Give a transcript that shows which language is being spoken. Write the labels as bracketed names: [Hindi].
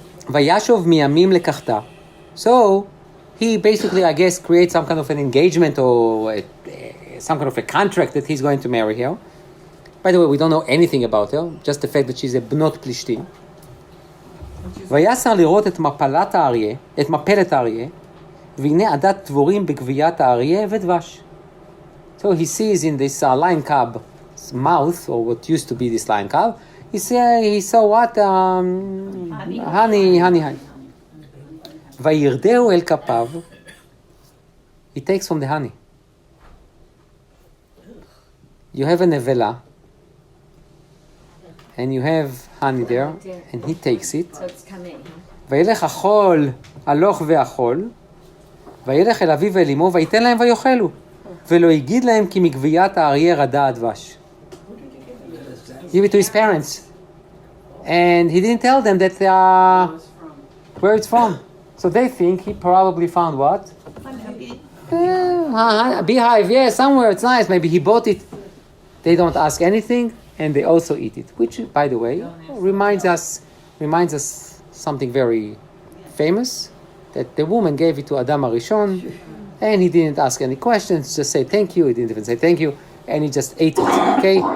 [Hebrew] וישוב מימים לקחתה. [English] So, he basically, I guess, creates some kind of an engagement or some kind of a contract that he's going to marry her. By the way, we don't know anything about her, just the fact that she's a bnot Plishtim. [Hebrew] ויסר לראות את מפלת האריה, והנה עדת דבורים בגוויית האריה ודבש. [English] So he sees in this lion cub's mouth, or what used to be this lion cub, he saw what? Honey. [Hebrew] וירדהו אל כפיו, [English] he takes from the honey. You have a nevela, and you have honey there, and he takes it. So it's coming. [Hebrew] וילך החול, הלוך ואכול, וילך אל אביו ואל אמו, ויתן להם ויאכלו. ולא הגיד להם כי מגוויית האריה רדה הדבש. [English] Give it to his parents. And he didn't tell them that where it's from. So they think he probably found what? Beehive, yeah, somewhere, it's nice. Maybe he bought it. They don't ask anything, and they also eat it, which, by the way, reminds us something very famous, that the woman gave it to Adam HaRishon, and he didn't ask any questions, just say thank you. He didn't even say thank you, and he just ate it, okay?